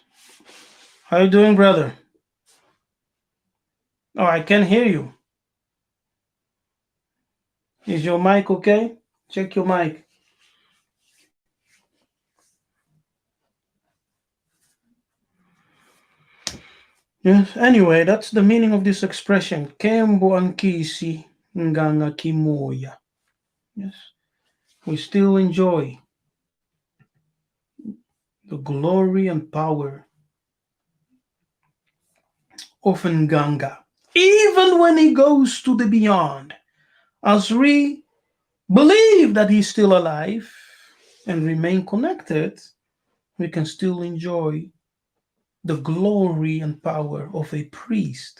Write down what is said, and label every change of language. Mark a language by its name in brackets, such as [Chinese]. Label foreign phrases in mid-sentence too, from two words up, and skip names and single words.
[English] How you doing, brother? Oh, I can hear you. Is your mic okay? Check your mic. Yes. Anyway, that's the meaning of this expression. [Kongo] Kembo ankisi nganga kimoya. [English] Yes. We still enjoy the glory and power of Nganga, even when he goes to the beyond. As we believe that he's still alive and remain connected, we can still enjoy the glory and power of a priest.